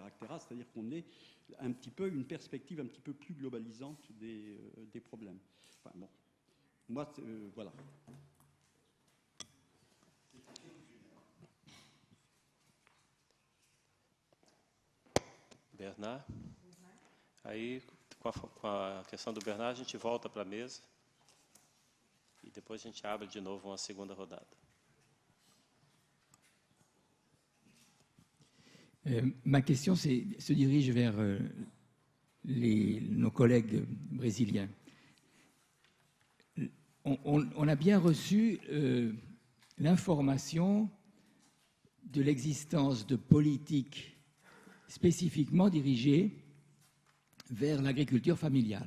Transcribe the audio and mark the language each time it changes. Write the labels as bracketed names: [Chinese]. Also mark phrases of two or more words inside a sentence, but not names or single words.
[French] C'est-à-dire qu'on ait un petit peu une perspective un petit peu plus globalisante des problèmes. Enfin bon, moi, voilà. Bernard. [Portuguese] Aí, com a questão do Bernard, a gente volta para a mesa e depois a gente abre de novo uma segunda rodada. [French] Ma question se dirige vers nos collègues brésiliens. On a bien reçu l'information de l'existence de politiques spécifiquement dirigées vers l'agriculture familiale.